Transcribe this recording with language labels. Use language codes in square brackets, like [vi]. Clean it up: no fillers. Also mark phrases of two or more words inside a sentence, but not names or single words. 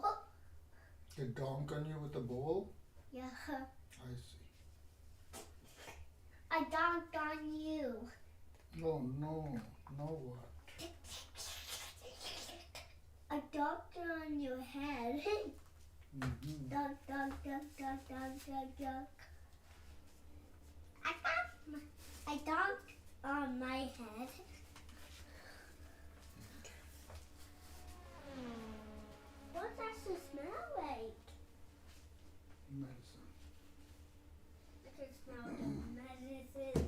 [en] They donk on you with a bowl? Yeah. I see. I donked on you. Oh no. Now what? I donked on your head. Mm-hmm. Donk, donk, donk, donk, donk, donk, donk. I donked on my head. What does it smell like? Medicine. I can smell the medicine.